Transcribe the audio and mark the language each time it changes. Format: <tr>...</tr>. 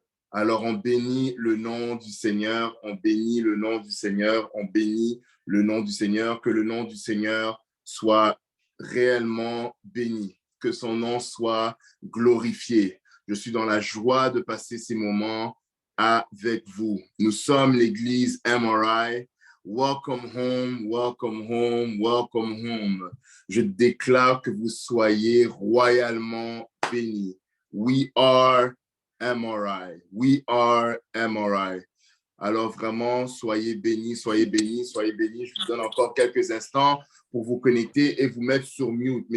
<fr>Alors, on bénit le nom du Seigneur, on bénit le nom du Seigneur, on bénit le nom du Seigneur, que le nom du Seigneur soit réellement béni, que son nom soit glorifié. Je suis dans la joie de passer ces moments avec vous. Nous sommes l'église MRI.</fr> <en>Welcome home, welcome home, welcome home.</en> <fr>Je déclare que vous soyez royalement bénis.</fr> <en>We are MRI. We are MRI.</en> <fr>Alors vraiment, soyez bénis, soyez bénis, soyez bénis. Je vous donne encore quelques instants pour vous connecter et vous mettre sur mute.</fr>